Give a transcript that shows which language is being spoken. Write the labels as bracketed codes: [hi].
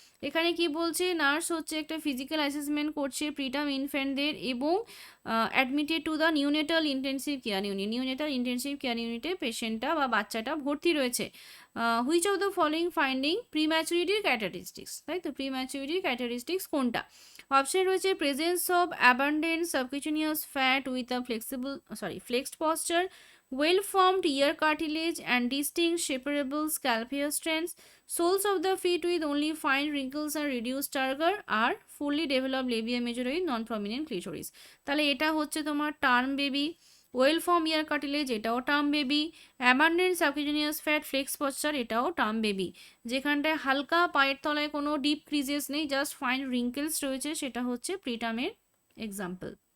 [bn] এখানে কি বলছে, নার্স হচ্ছে একটা ফিজিক্যাল অ্যাসেসমেন্ট করছে প্রিটার্ম ইনফ্যান্টদের এবং [en] admitted to the neonatal intensive care unit, [bn] neonatal intensive care ইউনিটে পেশেন্টটা বা বাচ্চাটা ভর্তি রয়েছে। [en] which of the following finding [bn] প্রিম্যাচুরিটির characteristics, তাই তো প্রিম্যাচুরিটির ক্যারেক্টারিস্টিক্স কোনটা? অপশন রয়েছে [en] Presence of abundant subcutaneous fat with a flexed posture, well formed ear cartilage and distinct separable scalp hair strands, soles of the feet with only fine wrinkles and reduced turgor, আর fully developed labia majora with non-prominent clitoris। [bn] তাহলে এটা হচ্ছে তোমার term baby, well form ইয়ার cartilage এটাও term baby, abundant subcutaneous fat flakes posture এটাও term baby. যেখানটায় হালকা পায়ের তলায় কোনো ডিপ ক্রিজেস নেই, জাস্ট ফাইন রিঙ্কেলস রয়েছে, সেটা হচ্ছে প্রিটার্মের এক্সাম্পল।